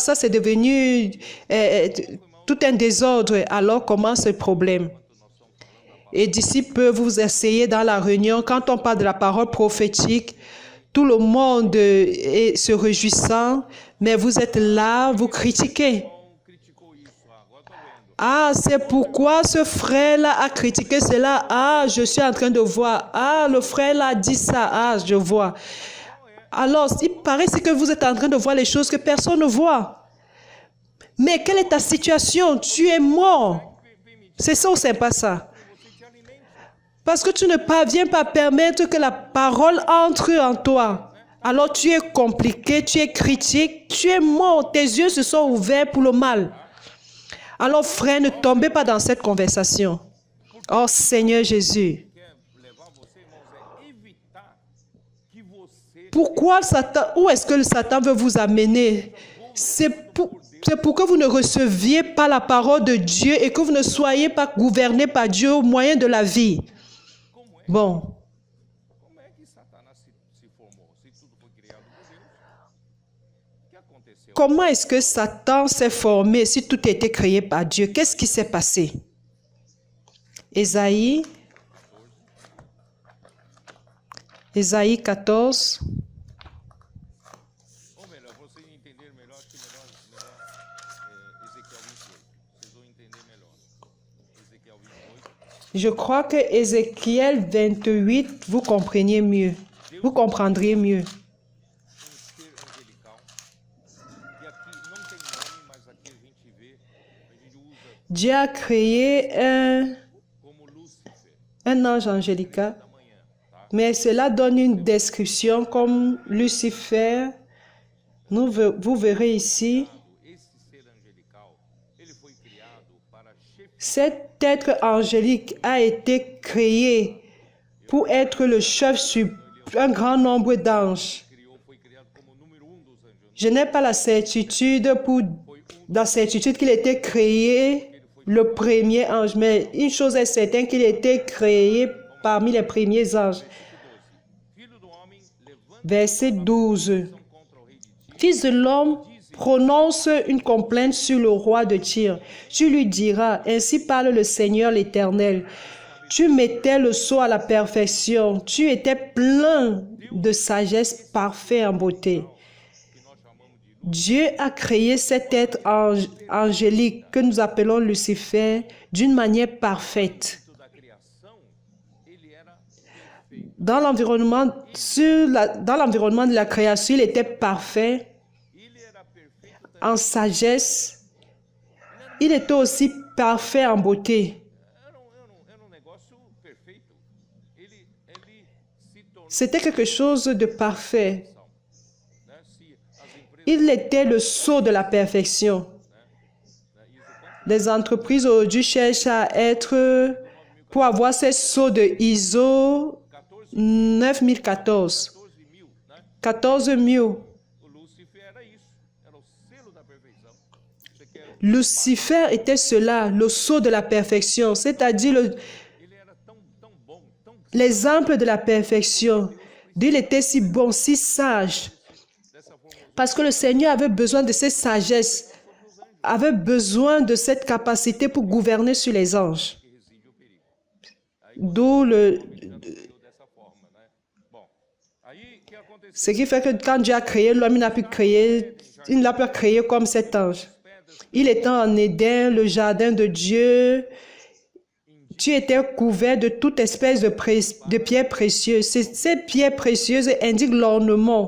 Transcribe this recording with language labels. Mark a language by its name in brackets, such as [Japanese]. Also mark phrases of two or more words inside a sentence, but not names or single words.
[French] Ça, c'est devenu tout un désordre. Alors, commence le problème. Et d'ici peu, vous essayez dans la réunion, quand on parle de la parole prophétique, tout le monde est se réjouissant, mais vous êtes là, vous critiquez. [Portuguese] Criticou isso, agora tô vendo. [French] Ah, c'est pourquoi ce frère-là a critiqué cela. Ah, je suis en train de voir. Ah, le frère-là a dit ça. Ah, je vois. Alors, il paraît que vous êtes en train de voir les choses que personne ne voit. Mais quelle est ta situation? Tu es mort. C'est ça ou c'est pas ça? [Portuguese] Você te alimenta. [French] Parce que tu ne parviens pas à permettre que la parole entre en toi. Alors tu es compliqué, tu es critique, tu es mort. Tes yeux se sont ouverts pour le mal. Alors frère, ne tombez pas dans cette conversation. Oh Seigneur Jésus. [Portuguese] Quer levar você, irmãos, é evitar que você [French] Pourquoi Satan, où est-ce que le Satan veut vous amener? C'est pour que vous ne receviez pas la parole de Dieu et que vous ne soyez pas gouverné par Dieu au moyen de la vie. Bon, [Portuguese] como é que Satanás se formou? Se tudo foi criado por Deus, o que aconteceu? [French] comment est-ce que Satan s'est formé si tout a été créé par Dieu? Qu'est-ce qui s'est passé? Ésaïe 14. [Portuguese] Ou melhor, para vocês entenderem melhor, acho que melhor Ezequiel 28. Vocês vão entender melhor. Ezequiel 28. [French] Je crois que Ézéchiel 28, vous compreniez mieux. Vous comprendriez mieux. [Portuguese] Um ser angelical [French] Dieu a créé [Portuguese] como Lúcifer, [French] un ange angélique, [Portuguese] da manhã, tá? [French] mais cela donne une description comme Lucifer. Vous verrez ici, [Portuguese] Esse ser angelical, ele foi criado para chefiar, [French] cet être angélique a été créé pour être le chef sur un grand nombre d'anges. [Portuguese] foi criado como número 1 dos anjos. [French] Je n'ai pas la certitude qu'il était créé le premier ange, mais une chose est certaine, qu'il était créé parmi les premiers anges. [Portuguese] Filho do homem, levanta [French] Verset 12. [Portuguese] contra o rei de Tiro, [French] Fils de l'homme, prononce une complainte sur le roi de Tyr. Tu lui diras, ainsi parle le Seigneur l'Éternel. Tu mettais le sceau à la perfection. Tu étais plein de sagesse, parfait en beauté. Dieu a créé cet être angélique que nous appelons Lucifer d'une manière parfaite. [Portuguese] da criação, ele era perfeito. [French] Dans l'environnement de la création, il était parfait [Portuguese] Ele era perfeito, [French] en sagesse. Il était aussi parfait en beauté. [Portuguese] era um negócio perfeito. Ele se tornou, [French] C'était quelque chose de parfait. [Portuguese] né? Se as empresas, [French] Il était le sceau de la perfection. Les entreprises aujourd'hui cherchent à être, pour avoir ces sceaux de ISO 9014, [Portuguese] 14.000, né? 14 000. O Lúcifer era isso, era o selo da perfeição. Você quer, [French] Lucifer était cela, le sceau de la perfection, c'est-à-dire [Portuguese] ele era tão bom, tão [French] l'exemple de la perfection. Dieu était si bon, si sage, [Portuguese] dessa forma, [French] parce que le Seigneur avait besoin de cette sagesse, avait besoin de cette capacité pour gouverner sur les anges. [Portuguese] que reside o perigo. [French] D'où [Portuguese] Criou dessa forma, né? Bom, aí o que aconteceu? [French] ce qui fait que quand Dieu a créé l'homme, il n'a pu créer comme cet ange. Il était en Éden, le jardin de Dieu. Tu étais couvert de toute espèce de pierres précieuses. Ces pierres précieuses indiquent l'ornement